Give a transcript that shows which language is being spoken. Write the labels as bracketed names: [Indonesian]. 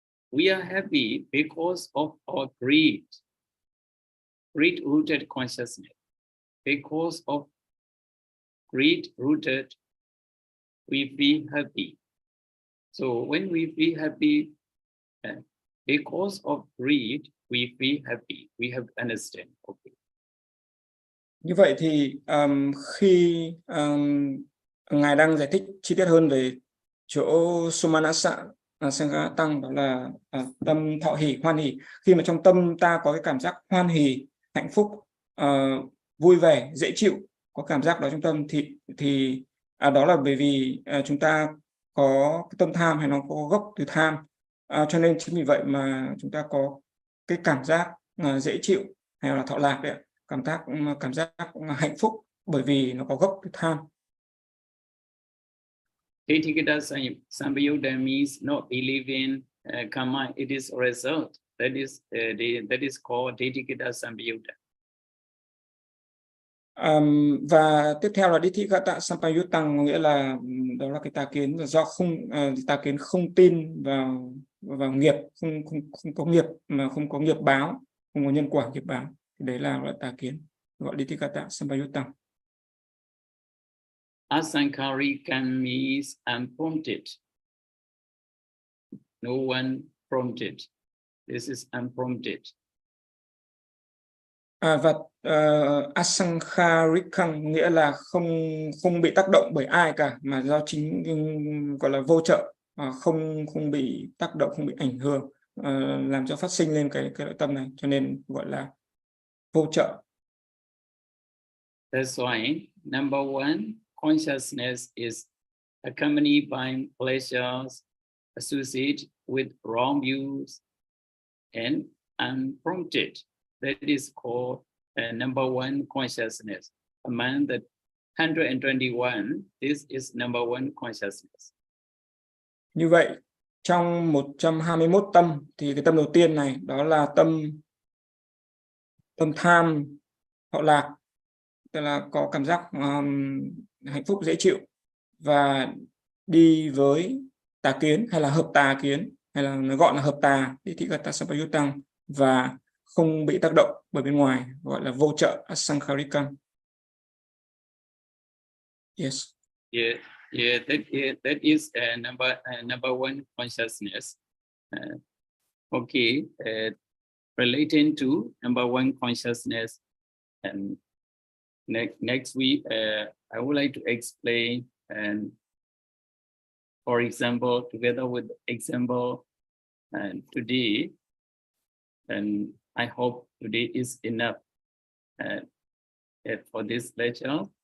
[English] We are happy because of our greed-rooted consciousness. Because of greed-rooted, we feel happy. So when we feel happy, because of greed, we feel happy. We have to understand. Okay. [Vietnamese] Như vậy thì khi Ngài đang giải thích chi tiết hơn về chỗ Sumanasa Sangatang, đó là tâm thọ hỷ, hoan hỷ. Khi mà trong tâm ta có cái cảm giác hoan hỷ, hạnh phúc, vui vẻ, dễ chịu, có cảm giác đó trong tâm, thì đó là bởi vì chúng ta có cái tâm tham, hay nó có gốc từ tham, cho nên chính vì vậy mà chúng ta có cái cảm giác dễ chịu, hay là thọ lạc đấy, cảm giác hạnh phúc, bởi vì nó có gốc từ tham. [English] Tetikata Sampayutta means not believing karma, it is a result. That is called Tetikata Sampayutta. [Vietnamese] Và tiếp theo là Dithigata Sampayutang, nghĩa là đó là cái tà kiến do tà kiến không tin vào nghiệp, không có nghiệp, mà không có nghiệp báo, không có nhân quả nghiệp báo. Thì đấy là loại tà kiến gọi Dithigata Sampayutang. [English] Asankarikan means unprompted. No one prompted. This is unprompted. [Vietnamese] Và Asankharikang nghĩa là không bị tác động bởi ai cả, mà do chính gọi là vô trợ, không bị tác động, không bị ảnh hưởng, làm cho phát sinh lên cái nội tâm này, cho nên gọi là vô trợ. [English] That's why number one, consciousness is accompanied by pleasures associated with wrong views and unprompted. That is called number one consciousness. Among the 121, this is number one consciousness. [Vietnamese] Như vậy, trong 121 tâm thì cái tâm đầu tiên này đó là tâm tham thọ lạc, tức là có cảm giác hạnh phúc dễ chịu và đi với tà kiến hay là hợp tà kiến, hay là nó gọi là hợp tà thì thị gata sampayutang, và không bị tác động bởi bên ngoài, gọi là vô trợ asankharikam. [English] Yes. Yeah, that is number one consciousness. Okay, relating to number one consciousness, and next week I would like to explain, and for example, together with example, and today, and I hope today is enough for this lecture.